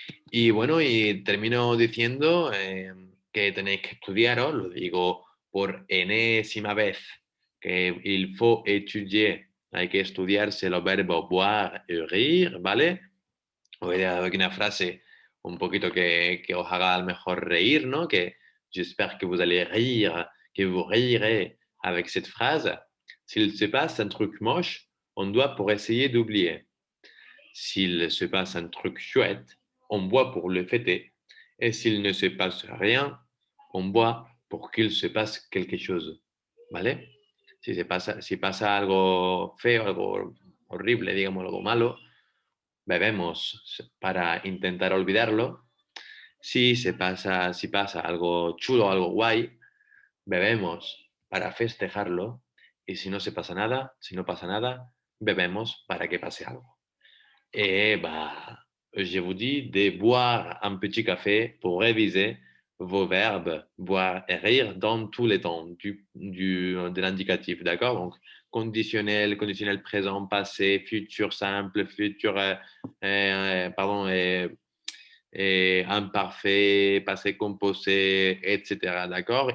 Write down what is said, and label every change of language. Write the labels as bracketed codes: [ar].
[es] Y bueno, y termino diciendo que tenéis que estudiaros, lo digo por enésima vez, que [fr] il faut étudier, [es] hay que estudiarse los verbos boire y rire, ¿vale? Os voy a dar aquí una frase un poquito que os haga a lo mejor reír, ¿no? [fr] Que j'espère que vous allez rire, que vous rirez avec cette phrase. S'il se passe un truc moche, on doit pour essayer d'oublier. S'il se passe un truc chouette, on boit pour le fêter. Et s'il ne se passe rien, on boit pour qu'il se passe quelque chose. [es] ¿Vale? Si pasa algo feo, algo horrible, digamos, algo malo, bebemos para intentar olvidarlo. Si pasa algo chulo, algo guay, bebemos para festejarlo. y si no se pasa nada, si no pasa nada, bebemos para que pase algo. [fr] Et bah, je vous dis de boire un petit café pour réviser vos verbes, boire et rire dans tous les temps de l'indicatif, d'accord? Donc, conditionnel présent, passé, futur simple, futur, pardon, et imparfait, passé composé, etc., d'accord?